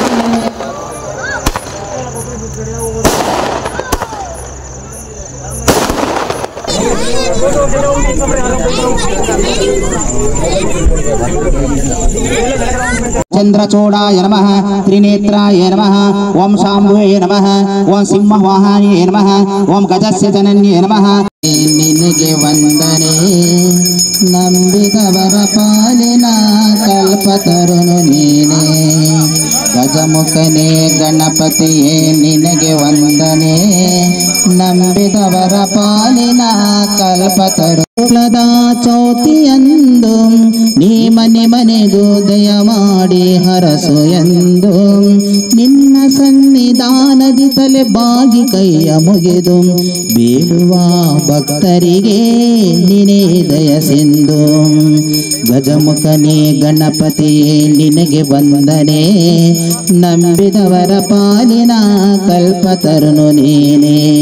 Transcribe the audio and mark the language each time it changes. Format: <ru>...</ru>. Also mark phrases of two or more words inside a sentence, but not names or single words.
<sa>चंद्रचूड़ाय नमः त्रिनेत्राय नमः ओम शांभवे नमः ओम सिंहवाहनाय नमः ओम गजस्य जनन्ये नमः</sa> <kn>ನಿನಗೆ ವಂದನೆ ನಂಬಿದವರ ಪಾಲಿನ ಕಲ್ಪತರುನು ನೀನೇ ಗಜಮುಖನೇ ಗಣಪತಿಯೇ ನಿನಗೆ ವಂದನೆ ನಂಬಿದವರ ಪಾಲಿನ ಕಲ್ಪತರು ಚೌತಿಯಂದು ನೀ ಮನೆ ಮನೆಗೂ ದಯ ಮಾಡಿ ಹರಸು ಎಂದು ನಿನ್ನ ಸನ್ನಿಧಾನದಿ ತಲೆ ಬಾಗಿ ಕೈಯ ಮುಗಿದು ಬೀಳುವ ಭಕ್ತರಿಗೆ ನಿನೇ ದಯಸಿಂದು ಗಜಮುಖನೇ ಗಣಪತಿಯೇ ನಿನಗೆ ವಂದನೆ ನಂಬಿದವರ ಪಾಲಿನ ಕಲ್ಪತರುನು ನೀನೇ</kn>